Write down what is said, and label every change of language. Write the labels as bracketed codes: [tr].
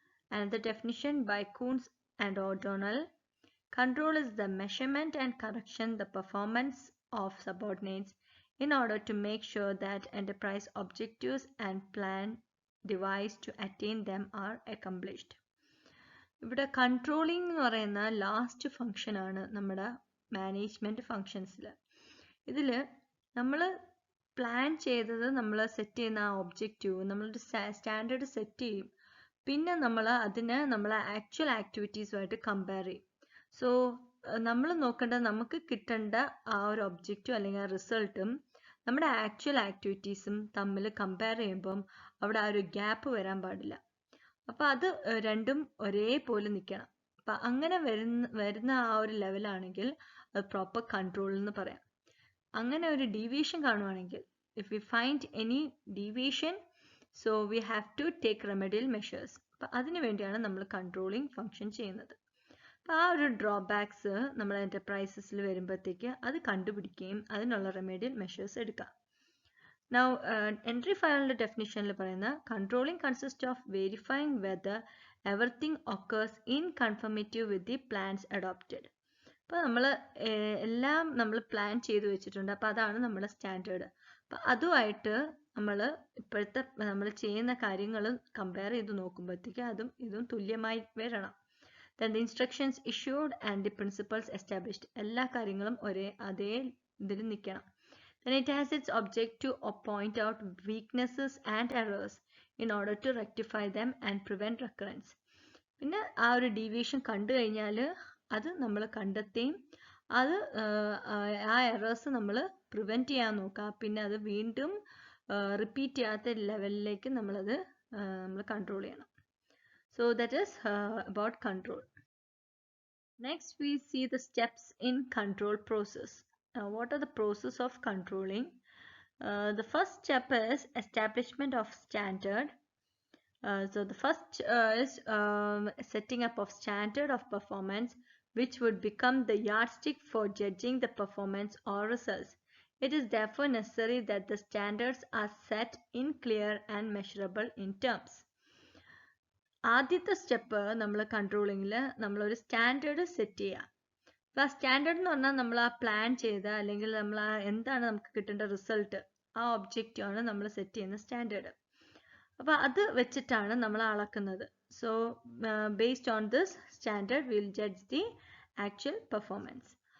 [en] Another definition by Coons and O'Donnell: control is the measurement and correction the performance of subordinates in order to make sure that enterprise objectives and plan devised to attain them are accomplished. [ml] ഇവിടെ controlling എന്ന് പറയുന്ന last function ആണ് നമ്മുടെ management ഫംഗ്ഷൻസിൽ. ഇതിൽ നമ്മൾ plan ചെയ്തത് നമ്മൾ set ചെയ്യുന്ന ആ ഒബ്ജക്റ്റീവ് നമ്മളൊരു സ്റ്റാൻഡേർഡ് സെറ്റ് ചെയ്യും. പിന്നെ നമ്മൾ അതിനെ നമ്മളെ ആക്ച്വൽ ആക്ടിവിറ്റീസുമായിട്ട് കമ്പയർ ചെയ്യും. സോ നമ്മൾ നോക്കേണ്ടത് നമുക്ക് കിട്ടേണ്ട ആ ഒരു ഒബ്ജക്റ്റീവ് അല്ലെങ്കിൽ ആ റിസൾട്ടും നമ്മുടെ ആക്ച്വൽ ആക്ടിവിറ്റീസും തമ്മിൽ കമ്പയർ ചെയ്യുമ്പം അവിടെ ആ ഒരു ഗ്യാപ്പ് വരാൻ പാടില്ല. അപ്പം അത് രണ്ടും ഒരേപോലെ നിൽക്കണം. അപ്പം അങ്ങനെ വരുന്ന ആ ഒരു ലെവലാണെങ്കിൽ അത് പ്രോപ്പർ കൺട്രോൾ എന്ന് പറയാം. അങ്ങനെ ഒരു deviation കാണുവാണെങ്കിൽ, [en] If we find any deviation, so we have to take remedial measures. [ml] അപ്പം അതിനു വേണ്ടിയാണ് നമ്മൾ കൺട്രോളിങ് ഫംഗ്ഷൻ ചെയ്യുന്നത്. അപ്പം ആ ഒരു ഡ്രോബാക്സ് നമ്മൾ എൻ്റർപ്രൈസസിൽ വരുമ്പോഴത്തേക്ക് അത് കണ്ടുപിടിക്കുകയും അതിനുള്ള റെമഡിയൽ മെഷേഴ്സ് എടുക്കാം. [en] Now, entry file definition [ml] പറയുന്ന [en] controlling consists of verifying whether everything occurs in conformity with the plans adopted. [ml] അപ്പോൾ നമ്മൾ എല്ലാം നമ്മൾ പ്ലാൻ ചെയ്ത് വെച്ചിട്ടുണ്ട്. അപ്പോൾ അതാണ് നമ്മുടെ സ്റ്റാൻഡേർഡ്. അപ്പം അതുമായിട്ട് നമ്മൾ ഇപ്പോഴത്തെ നമ്മൾ ചെയ്യുന്ന കാര്യങ്ങൾ കമ്പയർ ചെയ്ത് നോക്കുമ്പോഴത്തേക്ക് അതും ഇതും തുല്യമായി വരണം. [en] Then the instructions issued and the principles established, [ml] എല്ലാ കാര്യങ്ങളും അതേ ഇതിൽ നിൽക്കണം. [en] Then it has its object to point out weaknesses and errors in order to rectify them and prevent recurrence. [ml] പിന്നെ ആ ഒരു ഡീവിയേഷൻ കണ്ടു കഴിഞ്ഞാൽ അത് നമ്മൾ കണ്ടെത്തുകയും അത് ആ എറേഴ്സ് നമ്മൾ പ്രിവെൻറ്റ് ചെയ്യാൻ നോക്കുക. പിന്നെ അത് വീണ്ടും റിപ്പീറ്റ് ചെയ്യാത്ത ലെവലിലേക്ക് നമ്മൾ കൺട്രോൾ ചെയ്യണം. [en] So that is about control. Next we see the steps in control process. What are the process of controlling? The first step is establishment of standard. So the first is setting up of standard of performance, which would become the yardstick for judging the performance or results. It is therefore necessary that the standards are set in clear and measurable in terms. [ml] ആദ്യത്തെ step നമ്മൾ കൺട്രോളിങ്ങിൽ നമ്മളൊരു standard set ചെയ്യുക. അപ്പോൾ ആ standard എന്ന് പറഞ്ഞാൽ നമ്മൾ ആ പ്ലാൻ ചെയ്ത അല്ലെങ്കിൽ നമ്മൾ എന്താണ് നമുക്ക് കിട്ടേണ്ട റിസൾട്ട്, ആ ഒബ്ജക്റ്റീവാണ് നമ്മൾ സെറ്റ് ചെയ്യുന്ന സ്റ്റാൻഡേർഡ്. അപ്പോൾ അത് വെച്ചിട്ടാണ് നമ്മൾ അളക്കുന്നത്. [en] So based on this standard will judge the actual performance.